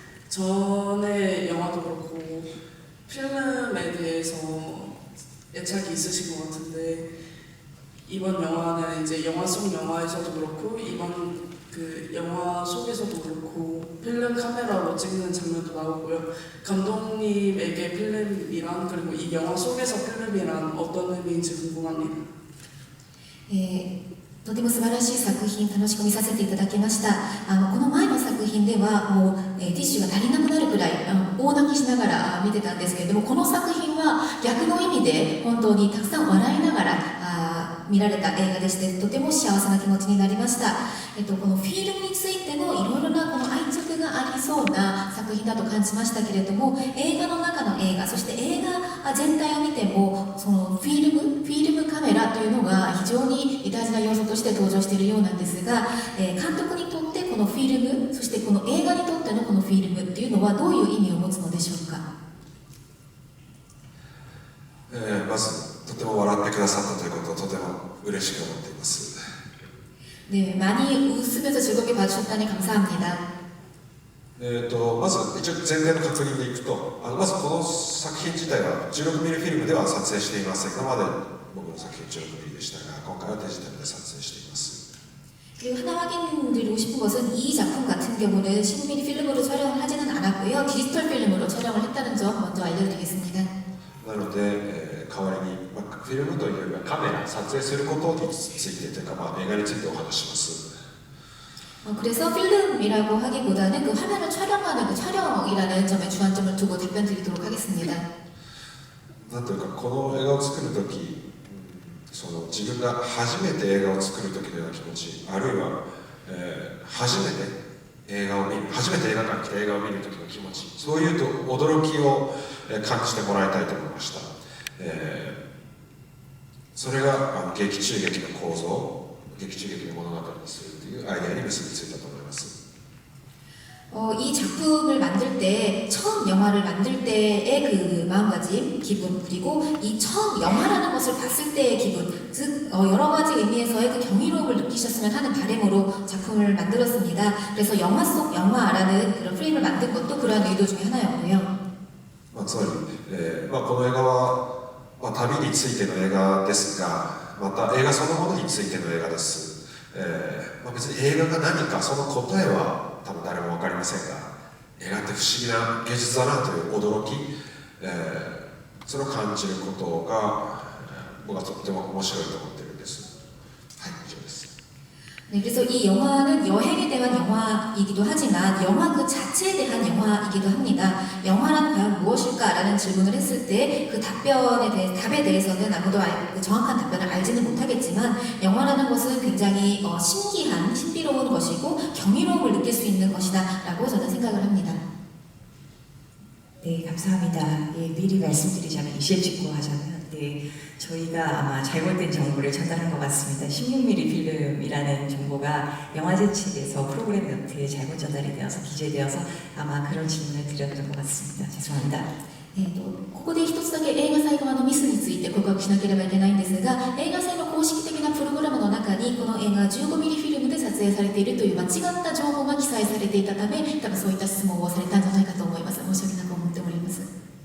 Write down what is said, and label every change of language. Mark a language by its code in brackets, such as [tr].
[ko] 전에 영화도 그렇고 필름에 대해서 애착이 있으신 것 같은데 이번 영화는 이제 영화 속 영화에서도 그렇고 이번 그 영화 속에서도 그렇고 필름 카메라로 찍는 장면도 나오고요. 감독님에게 필름이란 그리고 이 영화 속에서 필름이란 어떤 의미인지 궁금합니다. [ja] とても素晴らしい作品楽しく見させていただきました。この前の作品ではもう、ティッシュが足りなくなるくらい大泣きしながら見てたんですけれども、この作品は逆の意味で本当にたくさん笑いながら見られた映画でして、とても幸せな気持ちになりました。このフィルムについてのいろいろなこの愛着がありそうな作品だと感じましたけれども、映画の中の映画、そして映画全体を見てもそのフィルムカメラというのが非常に大事な要素として登場しているようなんですが、監督にとってこのフィルム、そしてこの映画にとってのこのフィルムっていうのはどういう意味を持つのでしょうか。まずとても笑ってくださったということをとても嬉しく思っています。 [ko] 네, 많이 웃으면서 즐겁게 봐주셨다니 감사합니다. [ja] まず一応前提の確認でいくと、まずこの作品自体は 16mm フィルムでは撮影していません。今まで僕の作品 16mm でしたが、今回はデジタルで撮影しています。 [ko] 그리고 하나 확인드리고 싶은 것은 이 작품 같은 경우는 16mm 필름으로 촬영을 하지는 않았고요. 디지털 필름으로 촬영을 했다는 점 먼저 알려드리겠습니다. [ja] なので、代わりに、フィルムというよりはカメラ、撮影することについてというか、映画についてお話します。 [ko] 그래서 필름이라고 하기보다는 그 화면을 촬영하는 그 촬영이라는 점에 주안점을 두고 답변 드리도록 하겠습니다. [ja] なんというか、この映画を作るとき、自分が初めて映画を作るときのような気持ち、あるいは、初めて映画を見る、初めて映画館に来て映画を見るときの気持ち、そういうと驚きを感じてもらいたいと思いました。それが劇中劇の構造、劇中劇の物語にするというアイデアに結びついたと思います。 [ko] 이 작품을 만들 때, 처음 영화를 만들 때의 그 마음가짐, 기분, 그리고 이 처음 영화라는 것을 봤을 때의 기분, 즉 여러 가지 의미에서의 그 경이로움을 느끼셨으면 하는 바람으로 작품을 만들었습니다. 그래서 영화 속 영화라는 그런 프레임을 만든 것도 그러한 의도 중에 하나였고요. [ja] つまり、この映画は、旅についての映画ですが、また映画そのものについての映画です。別に映画が何かその答えは多分誰も分かりませんが、映画って不思議な芸術だなという驚き、それを感じることが、僕はとっても面白いと思っているんです。はい長です。 [ko] 네, 그래서 이 영화는 여행에 대한 영화이기도 하지만 영화 그 자체에 대한 영화이기도 합니다. 영화란 과연 무엇일까라는 질문을 했을 때 그 답에 대해서는 아무도 그 정확한 답변을 알지는 못하겠지만 영화라는 것은 굉장히 신기한, 신비로운 것이고 경이로움을 느낄 수 있는 것이다라고 저는 생각을 합니다. 네, 감사합니다. 예, 미리 말씀드리자면 이실직고 하자면 저희가 아마 잘못된 정보를 전달한 것 같습니다. 16mm 필름이라는 정보가 영화제 측에서 프로그램 노트에 잘못 전달이 되어서 기재되어서 아마 그런 질문을 드렸던 것 같습니다. 죄송합니다. [ja] ここで一つだけ映画祭側のミスについて告白しなければいけないんですが、映画祭の公式的なプログラムの中にこの映画は 15mm フィルムで撮影されているという間違った情報が記載されていたため、多分そういった質問をされたんじゃないかと思います。申し訳なく思っております。